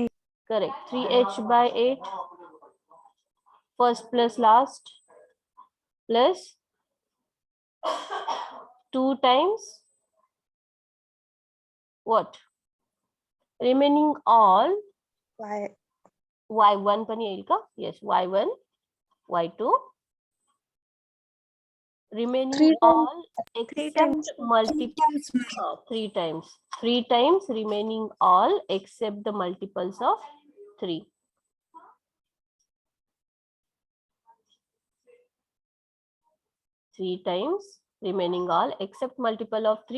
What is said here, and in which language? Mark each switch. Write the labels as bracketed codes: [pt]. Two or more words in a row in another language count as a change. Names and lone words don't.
[en] Correct. 3h by 8. First plus last plus 2 times what? Remaining all Y. [mr] y1 पण येईल का? [en] Yes, y1, y2. Remaining all except multiple. 3 times. 3 times remaining all except the multiples of 3. Three times remaining all except multiple of 3.